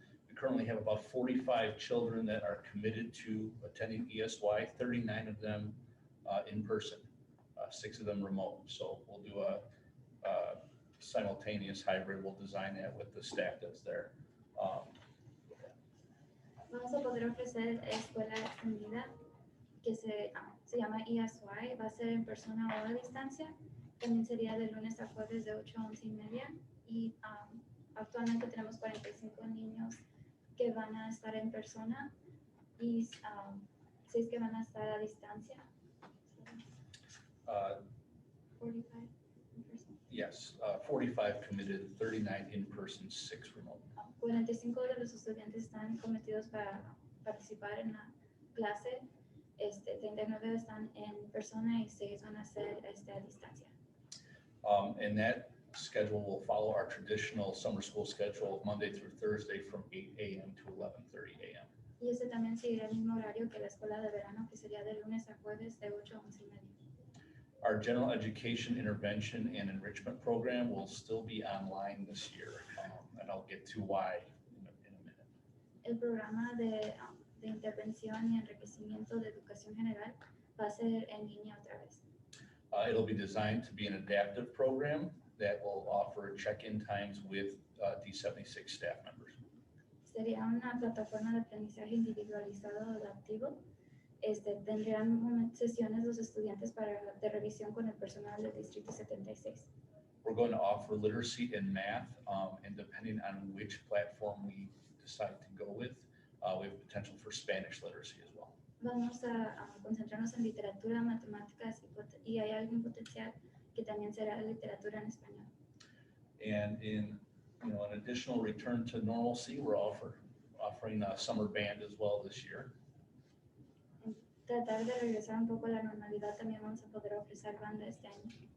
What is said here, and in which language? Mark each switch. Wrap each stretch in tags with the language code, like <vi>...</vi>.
<en>We currently have about 45 children that are committed to attending ESY, 39 of them in person, 6 of them remote. So we'll do a simultaneous hybrid. We'll design that with the staff that's there.</en> <es>Vamos a poder ofrecer escuela extendida que se llama ESY, va a ser en persona o a distancia. También sería de lunes a jueves de 8 a 11:30 y actualmente tenemos 45 niños que van a estar en persona y 6 que van a estar a distancia.</es> <en>45 in person. Yes, 45 committed, 39 in person, 6 remote.</en> <es>45 de los estudiantes están cometidos para participar en la clase, 39 están en persona y 6 van a ser a distancia.</es> <en>And that schedule will follow our traditional summer school schedule, Monday through Thursday from 8 a.m. to 11:30 a.m.</en> <es>Y ese también seguirá el mismo horario que la escuela de verano, que sería de lunes a jueves de 8 a 11:30.</es> <en>Our general education intervention and enrichment program will still be online this year, and I'll get to why in a minute.</en> <es>El programa de intervención y enriquecimiento de educación general va a ser en línea otra vez.</es> <en>It'll be designed to be an adaptive program that will offer check-in times with D76 staff members.</en> <es>Sería una plataforma de aprendizaje individualizado adaptivo. Tendrían sesiones los estudiantes de revisión con el personal del Distrito 76.</es> <en>We're going to offer literacy and math, and depending on which platform we decide to go with, we have potential for Spanish literacy as well.</en> <es>Vamos a concentrarnos en literatura, matemáticas y hay algún potencial que también será literatura en español.</es> <en>And in an additional return to normalcy, we're offering a summer band as well this year.</en> <es>Tratar de regresar un poco a la normalidad, también vamos a poder ofrecer banda este año.</es>